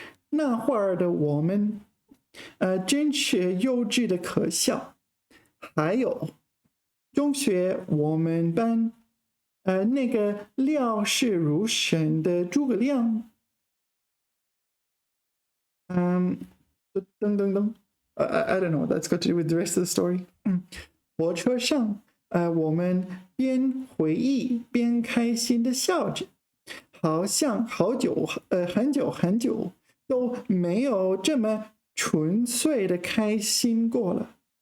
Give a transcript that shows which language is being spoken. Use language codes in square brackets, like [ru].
[zh] 那会儿的我们，真是幼稚的可笑。还有，中学我们班，那个料事如神的诸葛亮，噔噔噔。 [en] I don't know what that's got to do with the rest of the story. [zh] 火车上，我们边回忆边开心的笑着，好像很久很久都没有这么纯粹的开心过了。